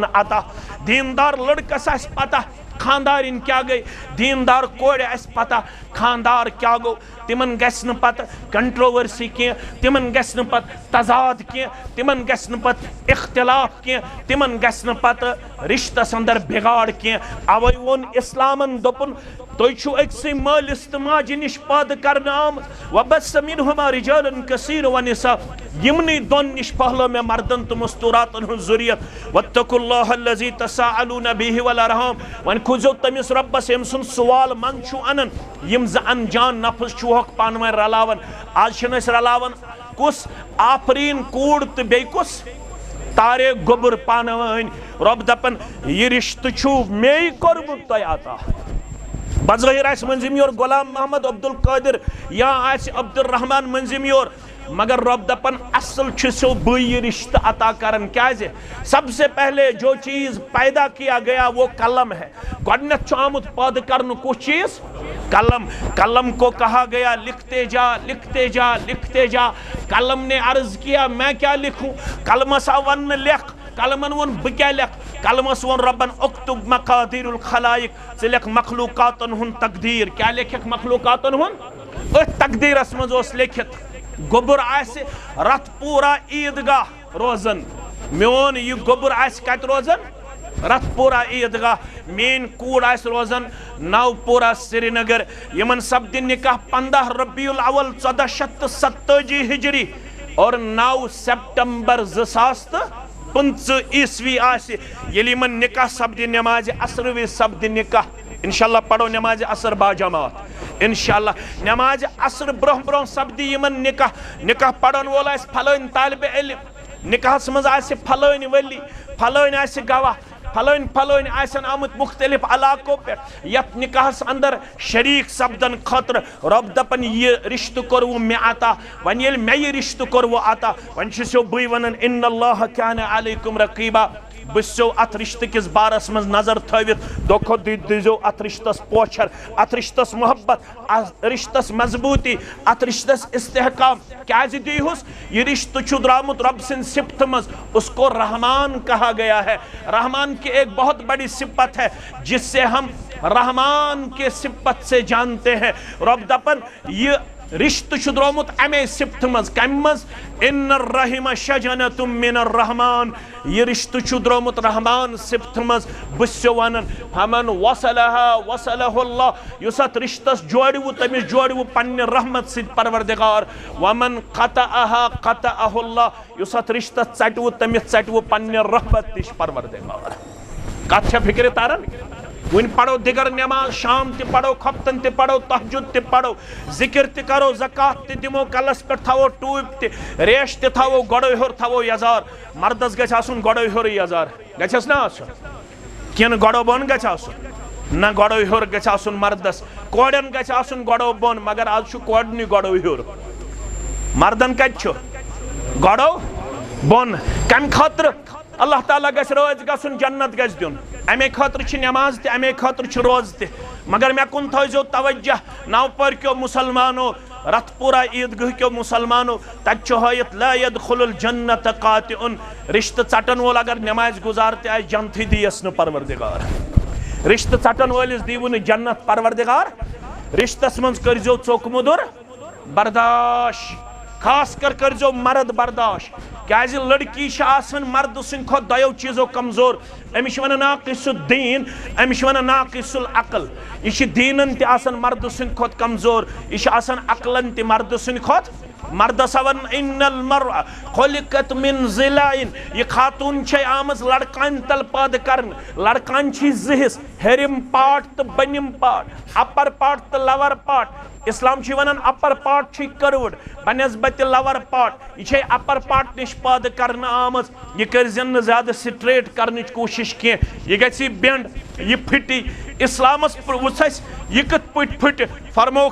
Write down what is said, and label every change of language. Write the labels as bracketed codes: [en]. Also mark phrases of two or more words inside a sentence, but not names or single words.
[ks] عطا دیندار لڑکس آسہِ پتہ خاندارِنۍ کیٛاہ گٔے دیندار کورِ آسہِ پتہ خاندار کیٛاہ گوٚو تِمن گژھِ نہٕ پتہٕ کنٹروورسی کینٛہہ تِمن گژھِ نہٕ پتہٕ تضاد کینٛہہ تِمن گژھِ نہٕ پتہٕ اختلاف کینٛہہ تِمن گژھِ نہٕ پتہٕ رشتس اندر بگاڑ کینٛہہ اوے ووٚن اسلامن دوٚپُن تُہۍ چھُو أکسٕے مٲلِس تہٕ ماجہِ نِش پٲدٕ کرنہٕ آمٕتۍ [ar] وبث منہما رجالا كثيرا ونساء [ks] یِمنٕے دۄن نِش پھٔہلٲو مےٚ مردن تہٕ مستوٗراتن ہٕنٛز ذُریت [ar] واتقوا الله الذي تساءلون به والارحام [ks] وۄنۍ کھوٗژِو تٔمِس رۄبس ییٚمہِ سُنٛد سوال منٛد چھُ انان یِم زٕ انجان نفس چھُہوکھ پانہٕ ؤنۍ رلاوان آز چھِنہٕ أسۍ رلاوان کُس آفریٖن کوٗر تہٕ بیٚیہِ کُس تارے گوٚبُر پانہٕ ؤنۍ رۄب دپان یہِ رشتہٕ چھُو مے کوٚرمُت تۄہہِ عطا بظٲہر آسہِ مٔنٛزِم یور غلام محمد عبدالقادر یا آسہِ عبدالرحمان مٔنٛزِم یور مگر رب دپن اصل چھسو بئی رشتہ عطا کرن کیازِ [ur] سب سے پہلے جو چیز پیدا کیا گیا وہ قلم ہے [ks] گۄڈنیتھ چھُ آمُت پٲدٕ کرنہٕ کُس چیز [ur] قلم کو کہا گیا لکھتے جا لکھتے جا لکھتے جا قلم نے عرض کیا میں کیا لکھوں [ks] قلمس آو ون لکھ قلمن ون بہ کیا لکھ قلمس ون ربن [ar] اکتب مقادیر الخلائق [ks] ژٕ لکھ مخلوقاتن ہن تقدیر کیا لکھکھ مخلوقاتن ہن اتھ تقدیرس مز اوس لیکھت گوبر آسہِ رت پورا عیدگاہ روزن میون یہ گوبر آسہِ کتہِ روزن رت پورا عیدگاہ مین کوڑ آسہِ روزن نو پورا سری نگر یمن سپدِ نکاح 15 ربیع الاول 1487 ہجری اور 9 سپٹمبر 2015 عیسوی آسہِ ییٚلہِ یمن نکاح سپدِ نماز عصر وز سپدِ نکاح انشاءاللہ پڑھو نماز عصر با جماعت انشاءاللہ نماز عصر برہ برہ سپدِ یمن نکاح پڑھن وول آسہِ پھلٲنۍ طالب علم نکاحس مز آسہِ پھلٲنۍ ولی پھلٲنۍ آسہِ گواہ پھلٲنۍ آسن آمت [ur] مختلف علاقوں پہ [ks] یت نکاحس اندر شریک سپدن خاطر رب دپن یہ رشتہ کورو مے عطا ون یل مے یہ رشتہ کورو عطا ون چھسو بی ونن [ar] ان اللہ کان علیکم رقیبا [ks] بسو ات رشتہ کس بارس مز نظر تھوت دکھو دیزو ات رشتس پوچھر ات رشتس محبت ات رشتس مضبوطی ات رشتس استحکام کیاز دیہس یہ رشتہ چھُ درامت رب سن صفت مز اس [ur] کو رحمان کہا گیا ہے رحمان کی ایک بہت بڑی صفت ہے جس سے ہم رحمان کے صفت سے جانتے ہیں [ks] رب دپن یہ رشتہ چھُ درامت امی صفت مز کم مز [ar] ان الرحم شجنۃ من الرحمان [ks] یہ رشتہ چھُ درامت رحمان صفت مز بسو ونن [ar] فمن وصلها وصله اللہ [ks] یس ات رشتس جوڑو تمس جوڑو پنہ رحمت سۭتۍ پروردگار ومن [ar] قطعها قطعه اللہ [ks] یس ات رشتس ژٹو تمس ژٹو پنہ رحمت نش پروردگار کتھ چھا فکر تارن ون پڑھو دیگر نماز شام تہ پڑھو خفتن تہ پڑھو تہجد تہ پڑھو ذکر تہ کرو زکات تہ دمو کلس پہ تھو ٹوپ تہ ریش تہ تھو گڑو ہور تھو یزار مردس گژھِ آسُن گڑو ہور یزار گژھس نا آسُن کن گڑو بون گژھِ آسُن نہ گڑو ہور گژھِ آسُن مردس کوڑن گژھِ آسُن گڑو بون مگر آز چھُ کوڑنٕے گڑو ہور مردن کتہِ چھُ گڑو بون کمہِ خٲطرٕ اللہ تعالیٰ گژھِ رٲضۍ گژھُن جنت گژھِ دیُن امی خاطر چھ نماز تہ امی خاطر چھ روز تہ مگر مے کن تھٲیزیو توجہ نوپر کیو مسلمانو رت پورا عیدگاہ کیو مسلمانو تت چھ ہٲیِتھ [ar] لا يدخل الجنت قاطع [ks] رشتہ ژٹن وول اگر نماز گزار تہ آسہِ جنتھٕے دیس نہٕ پروردگار رشتہ ژٹن وٲلِس دیٖوٕ نہٕ جنت پروردگار رشتس منٛز کٔرزیو ژوٚک مُدُر برداشت خاص کر کرزیو مرد برداشت کیازِ لڑکی چھ آسان مرد سن کھۄتہٕ دۄیو چیٖزو کمزور أمِس چھِ ونان [ar] ناقص الدین [ks] أمِس چھِ ونان [ar] ناقص العقل [ks] یہ چھ دیٖنن تہِ آسان مرد سن کھۄتہٕ کمزور یہ چھ آسان عقلن تہِ مرد سن کھۄتہٕ مردس ون [ar] ان المرء خلقت من ضلع [ks] یہ خاتون چھے آمز لڑکان تل پٲدٕ کرن لڑکان چھ زٕ حصہٕ ہیرم پارٹ تہٕ بنِم پارٹ [en] upper part [ks] تہٕ [en] lower part [ks] اسلام چھ ونان [en] upper part [ks] چھ کروڑ بنسبت [en] lower part [ks] یہ چھ [en] upper part [ks] نش پٲدٕ کرن آمز یہ کرزن نہٕ زیادٕ سٹریٹ کرنٕچ کوشش کینٛہہ یہ گژھِ بینڈ یہ پھٹی اسلامس وٕچھ اَسہِ یہ کِتھ پٲٹھۍ پھٹہِ فرموکھ